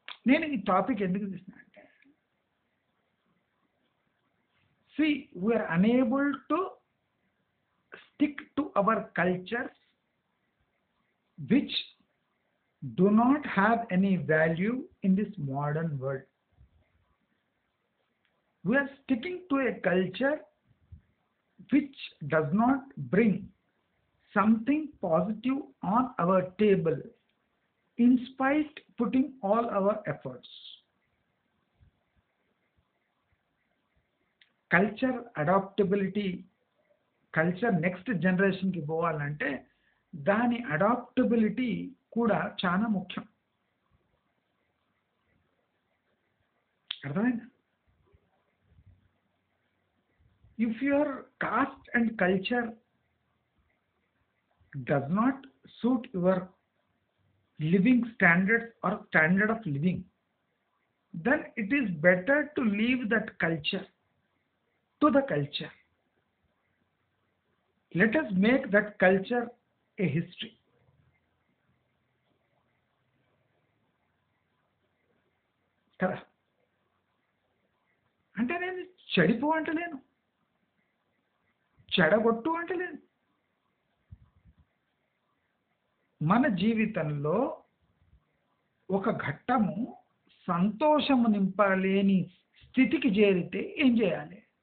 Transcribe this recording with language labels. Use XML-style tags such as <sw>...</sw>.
<te>నేను ఈ టాపిక్ ఎందుకు తీసిన అంటే,</te> <en>We are unable to stick to our cultures which do not have any value in this modern world. We are sticking to a culture which does not bring something positive on our table in spite putting all our efforts. Culture adaptability, culture next generation</en> <te>ki పోవాలంటే దాని adaptability కూడా చాలా ముఖ్యం. అర్థమైందా?</te> <en>If your caste and culture does not suit your living standards or standard of living, then it is better to leave that culture to the culture. Let us make that culture a history.</en> <te>కదా, అంటే నేను చెడిపో అంటలేను, చెడగొట్టు అంటలేను. మన జీవితంలో ఒక ఘట్టము సంతోషము నింపలేని స్థితికి చేరితే ఏం చేయాలి?</te>